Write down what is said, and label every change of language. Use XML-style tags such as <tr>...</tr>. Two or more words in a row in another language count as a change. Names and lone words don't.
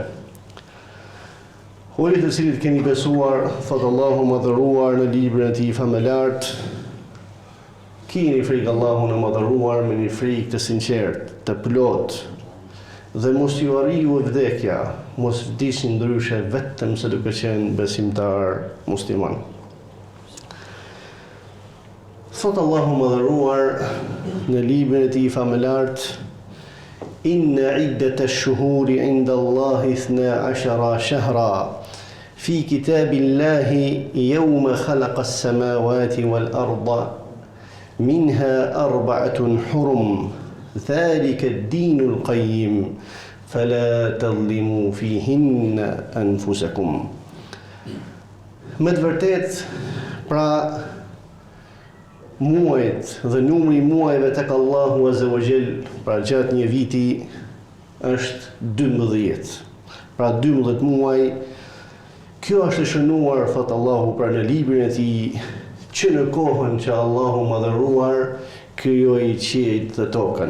<sq>O ju të cilët keni besuar, thot Allahu madhëruar në librin e tij famëlart, keni frikë Allahun e madhëruar me një frikë të sinqertë, të plot, dhe mos ju arriju vdekja, mos vdisni ndryshe vetëm se duke qenë besimtar musliman. Thot Allahu madhëruar në librin e tij famëlart:</sq> <ar>إن عدة الشهور عند الله 12 شهرا في كتاب الله يوم خلق السماوات والأرض منها 4 حرم ذلك الدين القيم فلا تظلموا فيهن أنفسكم.</ar> <sq>Me të vërtet, pra muajt dhe numri i muajve tek Allahu</sq> <ar>عز وجل</ar> <sq>pra gjatë një viti është 12. Pra 12 muaj. Kjo është shënuar, thot Allahu pra në librin e tij, që në kohën që Allahu madhëruar krijoi qiejt dhe tokën.</sq>